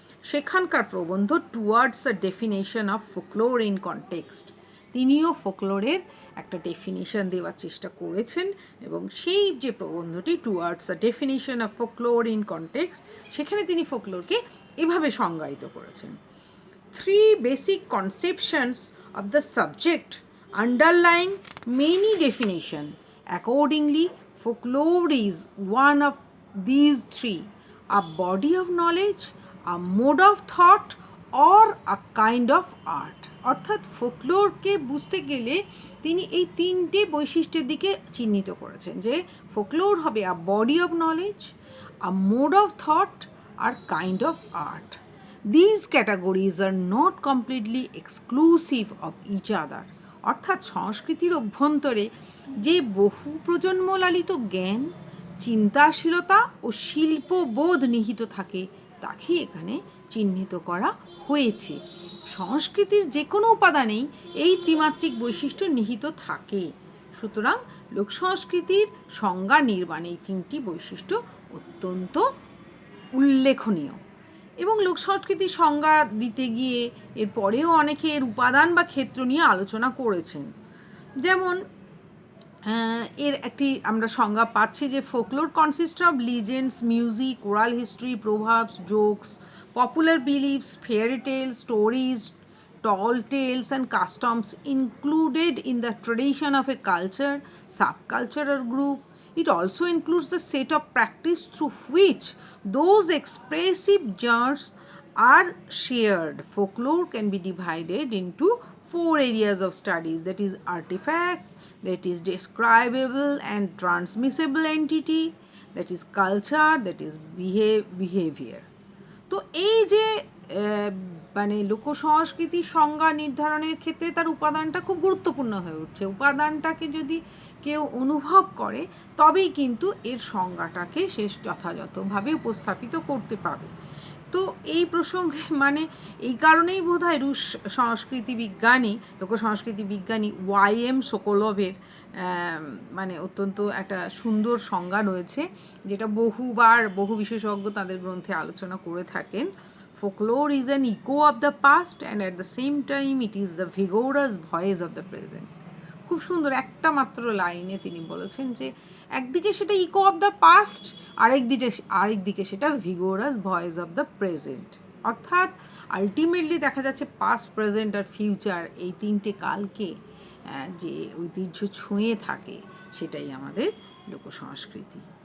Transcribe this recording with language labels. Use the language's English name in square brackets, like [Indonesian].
[Bangla] সেখানকার প্রবন্ধ towards a definition of folklore in context, তিনিও ফোকলোরের একটা ডেফিনেশন দেওয়ার চেষ্টা করেছেন, এবং সেই যে প্রবন্ধটি towards a definition of folklore in context, সেখানে তিনি ফোকলোরকে এভাবে সংজ্ঞায়িত করেছেন: [English] 3 basic conceptions of the subject underlying many definitions. Accordingly, folklore is one of these 3: a body of knowledge, a mode of thought, or a kind of art. [Bangla] অর্থাৎ ফোকলোরকে বুঝতে গেলে তিনি এই 3টে বৈশিষ্ট্যের দিকে চিহ্নিত করেছেন, যে ফোকলোর হবে [English] A body of knowledge, a mode of thought, or kind of art. These categories are not completely exclusive of each other. [Bangla] অর্থাৎ সংস্কৃতির অভ্যন্তরে যে বহু প্রজন্ম লালিত জ্ঞান, চিন্তাশীলতা ও শিল্পবোধ নিহিত থাকে তাকে এখানে চিহ্নিত করা হয়েছে। সংস্কৃতির যে কোনো উপাদানেই এই ত্রিমাত্রিক বৈশিষ্ট্য নিহিত থাকে। সুতরাং লোকসংস্কৃতির সংজ্ঞা নির্মাণে এই 3টি বৈশিষ্ট্য অত্যন্ত উল্লেখনীয়। এবং লোকসংস্কৃতির সংজ্ঞা দিতে গিয়ে এরপরেও অনেকে এর উপাদান বা ক্ষেত্র নিয়ে আলোচনা করেছেন। যেমন এর একটি আমরা সংজ্ঞা পাচ্ছি যে [English] Folklore consist of legends, music, oral history, proverbs, jokes, popular beliefs, fairy tales, stories, tall tales and customs included in the tradition of a culture, subculture or group. It also includes the set of practice through which those expressive genres are shared. Folklore can be divided into 4 areas of studies, that is artifact, that is describable and transmissible entity, that is culture, that is behavior. [Bangla] তো এই যে মানে লোকসংস্কৃতির সংজ্ঞা নির্ধারণের ক্ষেত্রে তার উপাদানটা খুব গুরুত্বপূর্ণ হয়ে উঠছে। উপাদানটাকে যদি কেউ অনুভব করে তবেই কিন্তু এর সংজ্ঞাটাকে সে যথাযথভাবে উপস্থাপিত করতে পারবে। তো এই প্রসঙ্গে মানে এই কারণেই বোধহয় রুশ সংস্কৃতি বিজ্ঞানী, লোকসংস্কৃতি বিজ্ঞানী ওয়াইএম সোকোলভের মানে অত্যন্ত একটা সুন্দর সংজ্ঞা রয়েছে, যেটা বহু বিশেষজ্ঞ তাদের গ্রন্থে আলোচনা করে থাকেন। [English] Folklore is an echo of the past and at the same time it is the vigorous voice of the present. [Bangla] খুব সুন্দর একটা মাত্র লাইনে তিনি বলেছেন যে একদিকে সেটা [English] echo of the past, [Bangla] আরেকদিকে সেটা [English] Vigorous voice of the present. [Bangla] অর্থাৎ আলটিমেটলি দেখা যাচ্ছে পাস্ট, প্রেজেন্ট আর ফিউচার এই 3টে কালকে যে ঐতিহ্য ছুঁয়ে থাকে সেটাই আমাদের লোকসংস্কৃতি।